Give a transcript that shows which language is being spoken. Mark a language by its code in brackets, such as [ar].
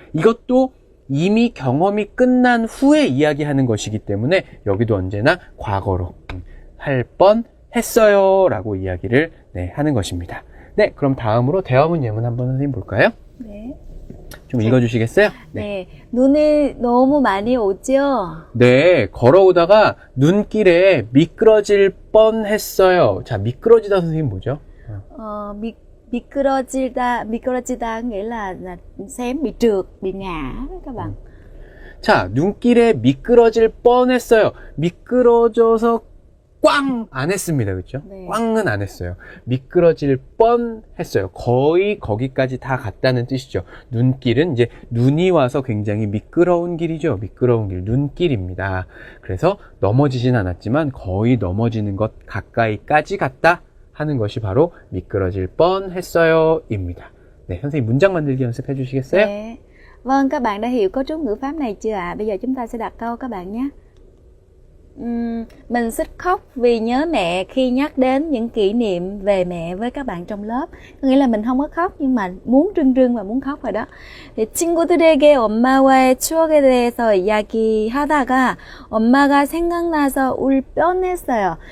[ko] 이것도 이미 경험이 끝난 후에 이야기하는 것이기 때문에 여기도 언제나 과거로 할 뻔했어요 라고 이야기를 하는 것입니다. 네, 그럼 다음으로 대화문 예문 한번 선생님 볼까요? 네. 좀 읽어주시겠어요? 네. 눈이 너무 많이 오죠? 네, 걸어오다가 눈길에 미끄러질 뻔했어요. 자, 미끄러지다 선생님 뭐죠? [vi] 미끄러지다 nghĩa là xém, bị trượt, bị ngã đó các bạn. [ko] 자, 눈길에 미끄러질 뻔했어요. 미끄러져서 꽝 안 했습니다. 그렇죠? 네. 꽝은 안 했어요. 미끄러질 뻔했어요. 거의 거기까지 다 갔다는 뜻이죠. 눈길은 이제 눈이 와서 굉장히 미끄러운 길이죠. 미끄러운 길, 눈길입니다. 그래서 넘어지진 않았지만 거의 넘어지는 것 가까이까지 갔다 하는 것이 바로 미끄러질 뻔했어요 입니다. 네, 선생님 문장 만들기 연습해 주시겠어요? 네. [vi] Vâng, các bạn đã hiểu cấu trúc ngữ pháp này chưa ạ? Bây giờ chúng ta sẽ đặt câu các bạn nhé. Mình xích khóc vì nhớ mẹ khi nhắc đến những kỷ niệm về mẹ với các bạn trong lớp. Có nghĩa là mình không có khóc nhưng mà muốn rưng và muốn khóc rồi đó. [ko] thì 친구들에게 엄마와의 추억에 대해서 이야기하다가 엄마가 생각나서 울 뻔했어요.